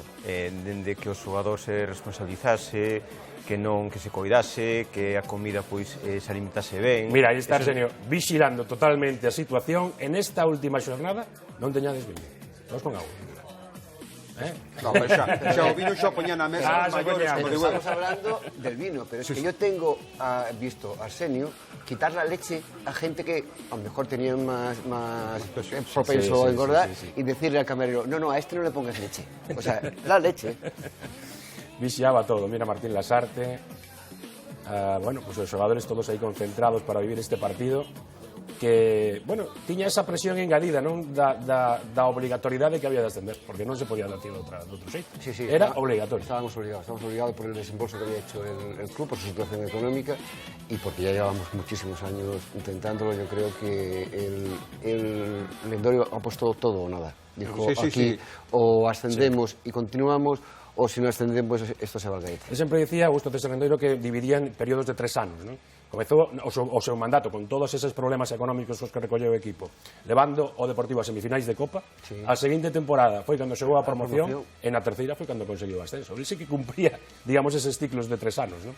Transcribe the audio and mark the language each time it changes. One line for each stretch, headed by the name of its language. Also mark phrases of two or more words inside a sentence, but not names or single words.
Galician: Dende que o xogador se responsabilizase, que se coidase, que a comida pois se alimentase ben. Mira, aí está Arsenio vigilando totalmente a situación. En esta última xornada non teñades viño.
Spanish: Vamos con agua.
Galician: No, pero xa o vino xa poñía na mesa os maiores
Spanish: como de huevo. Estamos hablando del vino, pero es que yo tengo visto a Arsenio quitar la leche a gente que a lo mejor tenía más propenso a engordar y decirle al camarero, no, a este no le pongas leche. O sea, la leche.
Galician: Vixiaba todo. Mira Martín Lasarte. Bueno, pues os xogadores todos aí concentrados para vivir este partido que, bueno, tiña esa presión engadida, non? Da obrigatoriedade que había de ascender, porque non se podía dar de outro xeito.
Spanish: Sí, Era obligatorio. Estábamos obligados por el desembolso que había hecho el club, por su situación económica y porque ya llevábamos muchísimos años intentándolo. Yo creo que el Lendorio ha puesto todo o nada. Dijo, aquí o ascendemos y continuamos, o si no ascendemos, esto se va al garete.
Galician: Sempre dicía Augusto César Lendoiro que dividían períodos de 3 anos, non? Comezou o seu mandato con todos eses problemas económicos os que recolleu o equipo, levando o Deportivo a semifinais de Copa. A seguinte temporada foi cando chegou a promoción, e na terceira foi cando conseguiu o ascenso. Ele sí que cumpría, digamos, eses ciclos de 3 anos, non?